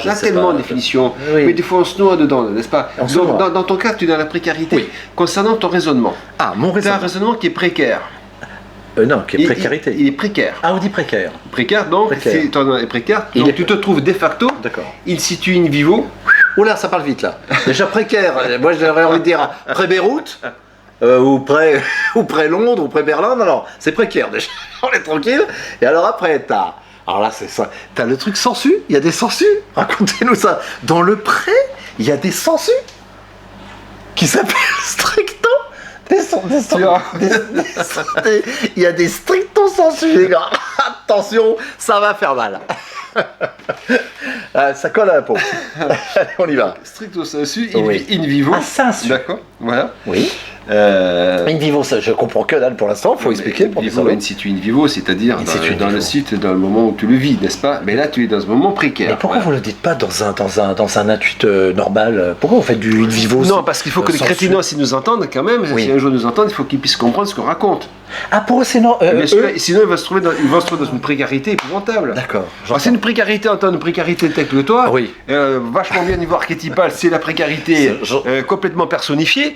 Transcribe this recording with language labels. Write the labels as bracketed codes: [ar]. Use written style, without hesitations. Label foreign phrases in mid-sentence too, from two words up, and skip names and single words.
[fr] On a tellement de définitions. Oui. Mais des fois, on se noie dedans, n'est-ce pas? On se Donc, noie. dans ton cas, tu es dans la précarité. Oui. Concernant ton raisonnement. Ah, mon Tu as un raisonnement. raisonnement qui est précaire. Non, qui est précarité. Il est précaire. Ah, on dit précaire. Précaire, donc, Précaire. si ton est précaire, Il donc est- tu te trouves [la] de facto, [fr] D'accord. il situe [la] in vivo. [fr] Oula, ça parle vite là. Déjà précaire. Moi, j'aurais envie de dire pré-Beyrouth, ou près ou près Londres, ou près Berlin. Non, non, c'est précaire déjà. On est tranquille. Et alors après, t'as. Alors là, c'est ça. T'as le truc sensu. Il y a des sensus. Racontez-nous ça. Dans le pré, il y a des sensus qui s'appellent stricto. Il y a des [la] stricto sensus, [fr] les gars. Attention, ça va faire mal. Ça colle à la peau. Allez, on y va. [la] Stricto sensu, [fr] Oui. [la] in vivo. [fr] Ah, sensu. D'accord, voilà. Oui. [la] In vivo, [fr] ça, je comprends que dalle pour l'instant. Faut expliquer. [la] In vivo, in situ in vivo, [fr] c'est-à-dire [la] In situ in [fr] dans le [la] vivo. [fr] site, dans le moment où tu le vis, n'est-ce pas? Mais là, tu es dans un moment précaire. Mais pourquoi Voilà. vous le dites pas dans un intuit normal? Pourquoi vous faites du [la] in vivo? [fr] Non, parce qu'il faut que les sensu. crétinos, s'ils nous entendent quand même, Oui. si un jour ils nous entendent, il faut qu'ils puissent comprendre ce qu'on raconte. Ah, pour eux, c'est non. Bien sûr, eux- et sinon ils vont se trouver dans une précarité épouvantable. D'accord. Alors, c'est une précarité en tant que précarité telle que toi, Oui. vachement bien au niveau archétypal, c'est la précarité complètement personnifiée,